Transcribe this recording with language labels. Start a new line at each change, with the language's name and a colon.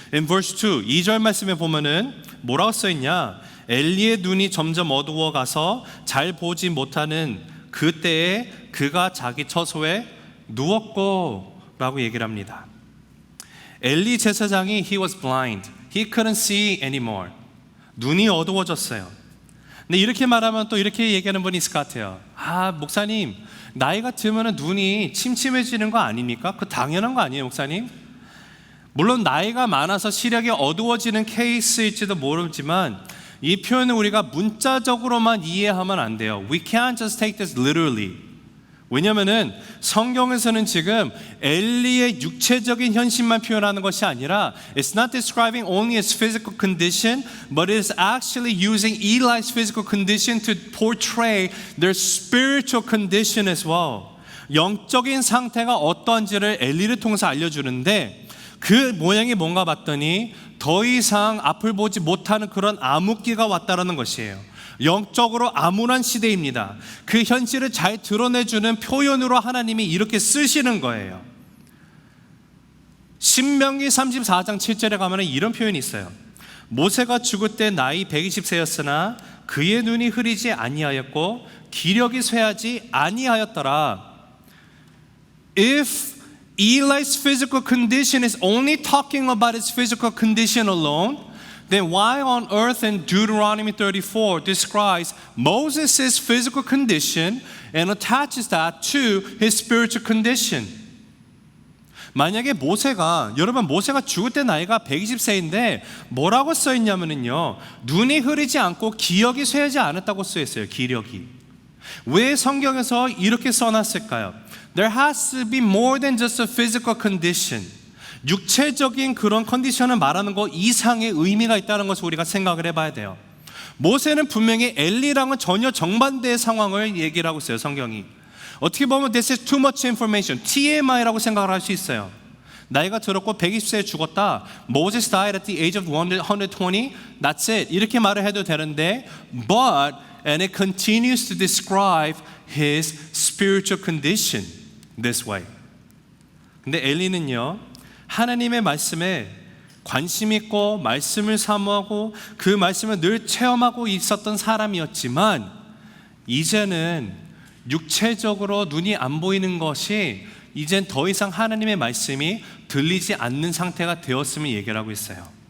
English: In verse 2,
Korean: 2절 말씀에 보면은 뭐라고 써있냐? 엘리의 눈이 점점 어두워가서 잘 보지 못하는 그때에 그가 자기 처소에 누웠고 라고 얘기를 합니다. 엘리 제사장이
English: he was blind. He couldn't see anymore.
Korean: 눈이 어두워졌어요. 근데 이렇게 말하면 또 이렇게 얘기하는 분이 있을 것 같아요. 아, 목사님, 나이가 들면 눈이 침침해지는 거 아닙니까? 그 당연한 거 아니에요, 목사님? 물론 나이가 많아서 시력이 어두워지는 케이스일지도 모르지만 이 표현을 우리가 문자적으로만 이해하면 안 돼요.
English: We can't just take this literally.
Korean: 왜냐면은 성경에서는 지금 엘리의 육체적인 현실만 표현하는 것이 아니라
English: It's not describing only his physical condition, but it is actually using Eli's physical condition to portray their spiritual condition as well.
Korean: 영적인 상태가 어떤지를 엘리를 통해서 알려주는데 그 모양이 뭔가 봤더니 더 이상 앞을 보지 못하는 그런 암흑기가 왔다라는 것이에요. 영적으로 암울한 시대입니다. 그 현실을 잘 드러내주는 표현으로 하나님이 이렇게 쓰시는 거예요. 신명기 34장 7절에 가면 이런 표현이 있어요. 모세가 죽을 때 나이 120세였으나 그의 눈이 흐리지 아니하였고 기력이 쇠하지 아니하였더라.
English: If Eli's physical condition is only talking about his physical condition alone, then why on earth in Deuteronomy 34 describes Moses' physical condition and attaches that to his spiritual condition?
Korean: 만약에 여러분 모세가 죽을 때 나이가 120세인데 뭐라고 써있냐면요, 눈이 흐리지 않고 기력이 쇠하지 않았다고 써있어요. 기력이. 왜 성경에서 이렇게 써놨을까요?
English: There has to be more than just a physical condition.
Korean: 육체적인 그런 컨디션을 말하는 것 이상의 의미가 있다는 것을 우리가 생각을 해봐야 돼요. 모세는 분명히 엘리랑은 전혀 정반대의 상황을 얘기를 하고 있어요. 성경이 어떻게 보면
English: this is too much information,
Korean: TMI라고 생각을 할 수 있어요. 나이가 들었고 120세에 죽었다,
English: Moses died at the age of 120, that's it,
Korean: 이렇게 말을 해도 되는데
English: and it continues to describe his spiritual condition this way.
Korean: 근데 엘리는요, 하나님의 말씀에 관심 있고 말씀을 사모하고 그 말씀을 늘 체험하고 있었던 사람이었지만 이제는 육체적으로 눈이 안 보이는 것이 이젠 더 이상 하나님의 말씀이 들리지 않는 상태가 되었음을 얘기를 하고 있어요.